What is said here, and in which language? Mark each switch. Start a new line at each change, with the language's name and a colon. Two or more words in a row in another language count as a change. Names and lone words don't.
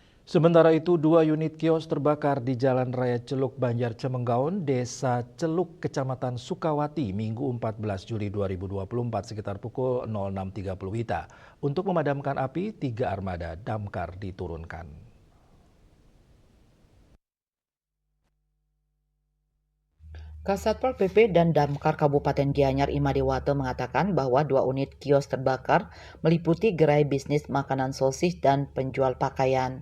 Indonesian: Sementara itu, 2 unit kios terbakar di Jalan Raya Celuk Banjar Cemenggaon, Desa Celuk, Kecamatan Sukawati, Minggu 14 Juli 2024 sekitar pukul 06.30 WITA. Untuk memadamkan api, 3 armada damkar diturunkan. Kasatpol PP dan Damkar Kabupaten Gianyar Imadewato mengatakan bahwa 2 unit kios terbakar meliputi gerai bisnis makanan sosis dan penjual pakaian.